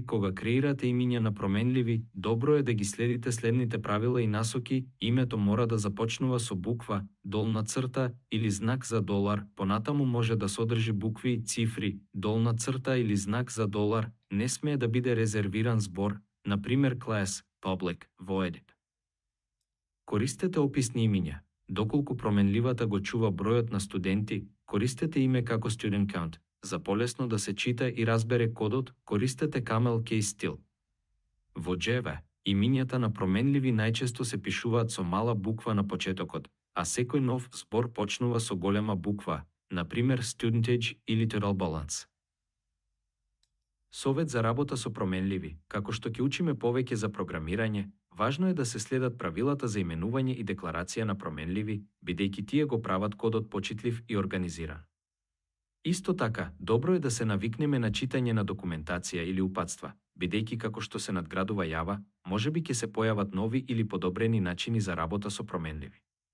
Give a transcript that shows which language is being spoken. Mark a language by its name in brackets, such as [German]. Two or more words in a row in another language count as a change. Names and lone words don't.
[Macedonian] Кога креирате имиња на променливи, добро е да ги следите следните правила и насоки. Името мора да започнува со буква, долна црта или знак за долар, понатаму може да содржи букви, цифри, долна црта или знак за долар, не смее да биде резервиран збор, например class, public, void. Користете описни имиња. Доколку променливата го чува бројот на студенти, користете име како [English] student count. [Macedonian] За полесно да се чита и разбере кодот, користете [English] camel case style. [Macedonian] Во Java, имињата на променливи најчесто се пишуваат со мала буква на почетокот, а секој нов збор почнува со голема буква, например studentage или [English] total balance. [Macedonian] Совет за работа со променливи. Како што ќе учиме повеќе за програмирање, важно е да се следат правилата за именување и декларација на променливи, бидејќи тие го прават кодот почитлив и организиран. Исто така, добро е да се навикнеме на читање на документација или упатства, бидејќи како што се надградува Java, можеби ќе се појават нови или подобрени начини за работа со променливи.